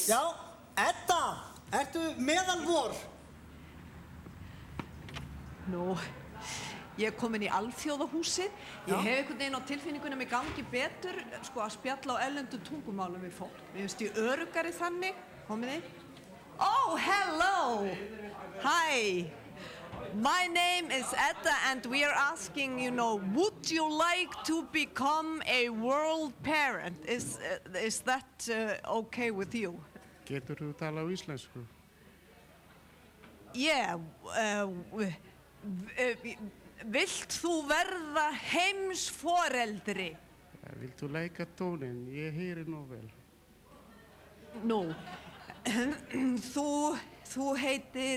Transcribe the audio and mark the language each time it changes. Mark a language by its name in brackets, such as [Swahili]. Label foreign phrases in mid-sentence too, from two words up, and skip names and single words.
[Icelandic] Já, Edda, ertu meðal vor? Nú, ég er komin í Alþjóðahúsið. Ég hef einhvern veginn á tilfinningunum að mig gangi betur sko að spjalla á erlendum tungumálum við fólk. Mér finnst ég öruggari þannig. Komið þið? [English] Oh, hello! Hi! My name is Edda and we are asking, would you like to become a world parent? Is that okay with you? [Icelandic] Getur þú tala á íslensku? Yeah, vilt þú verða heimsforeldri? Vilt þú leika tóninn? Ég heyri nú vel. Nú, þú heitir...